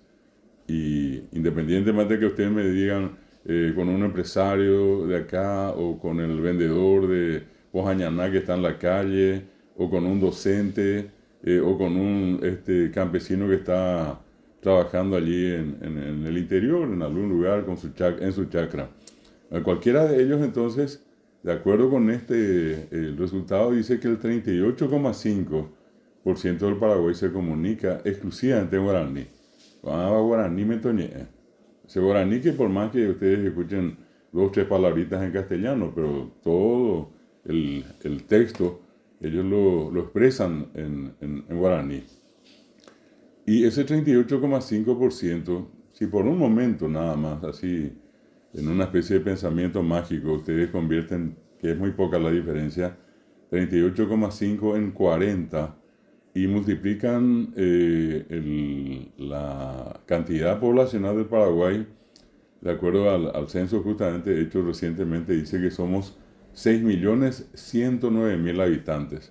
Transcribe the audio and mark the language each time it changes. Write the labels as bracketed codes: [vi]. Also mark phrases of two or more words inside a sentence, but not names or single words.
[es] Y independientemente de que ustedes me digan con un empresario de acá o con el vendedor de Pojañaná que está en la calle o con un docente, o con un campesino que está trabajando allí en el interior, en algún lugar, en su chacra. Cualquiera de ellos, entonces, de acuerdo con el resultado, dice que el 38,5% del Paraguay se comunica exclusivamente en guaraní. [gn] Guaraní metoñé. [es] Ese guaraní que por más que ustedes escuchen 2 o 3 palabritas en castellano, pero todo el texto ellos lo expresan en guaraní. Y ese 38,5%, si por un momento nada más, así, en una especie de pensamiento mágico, ustedes convierten, que es muy poca la diferencia, 38,5 en 40 y multiplican la cantidad poblacional del Paraguay, de acuerdo al censo justamente hecho recientemente, dice que somos 6.109.000 habitantes.